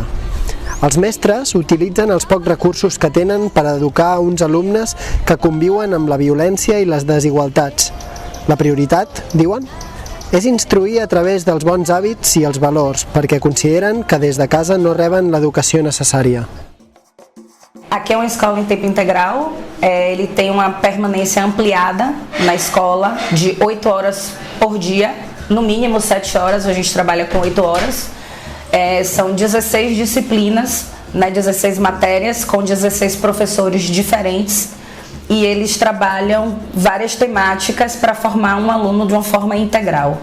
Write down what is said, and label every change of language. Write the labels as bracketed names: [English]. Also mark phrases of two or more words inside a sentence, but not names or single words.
[Catalan] Els mestres utilitzen els pocs recursos que tenen per educar uns alumnes que conviuen amb la violència i les desigualtats. La prioritat, diuen, és instruir a través dels bons hàbits i els valors, perquè consideren que des de casa no reben l'educació necessària. [Portuguese] Aqui é uma escola em tempo integral, ele tem uma permanência ampliada na escola de 8 horas por dia, no mínimo 7 horas, a gente trabalha com 8 horas. São 16 disciplinas, 16 matérias com 16 professores diferentes e eles trabalham várias temáticas para formar um aluno de uma forma integral.